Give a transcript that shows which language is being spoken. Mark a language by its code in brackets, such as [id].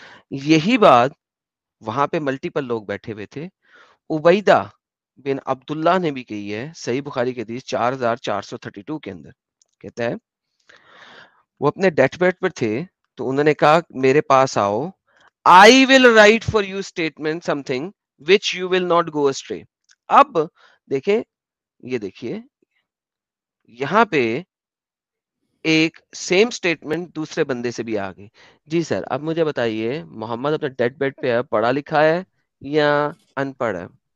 [ur] یہی بات وہاں پہ ملٹیپل لوگ بیٹھے ہوئے تھے. عبیدہ بن عبداللہ نے بھی کہی ہے صحیح بخاری کی حدیث 4432 کے اندر. کہتا ہے وہ اپنے ڈیتھ بیڈ پر تھے تو انہوں نے کہا میرے پاس آؤ. [en] I will write for you statement something which you will not go astray. [ur] اب دیکھیں یہ دیکھیے یہاں پہ ایک سیم سٹیٹمنٹ دوسرے بندے سے بھی آ گئی. جی سر اب مجھے بتائیے محمد اپنے ڈیتھ بیڈ پہ ہے پڑھا لکھا ہے یا ان پڑھ ہے؟